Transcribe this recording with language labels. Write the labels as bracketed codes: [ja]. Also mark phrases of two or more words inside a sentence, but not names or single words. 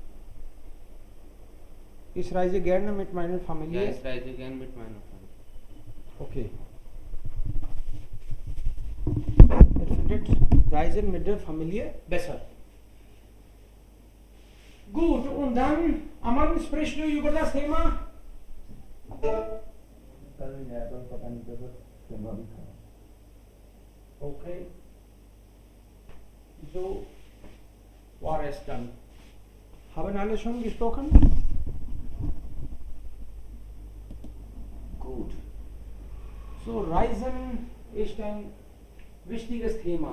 [de] Ich reise gerne mit meiner ja, Familie. ich reise gern mit meiner Familie. Okay. Er findet Reisen mit der Familie besser. Gut, und dann, Aman, sprichst du über das Thema? [hi] कल नया तो पता नहीं चला सिनेमा भी था [de] Okay. So war es dann. Haben alle schon gesprochen? Gut. So, Reisen ist ein wichtiges Thema.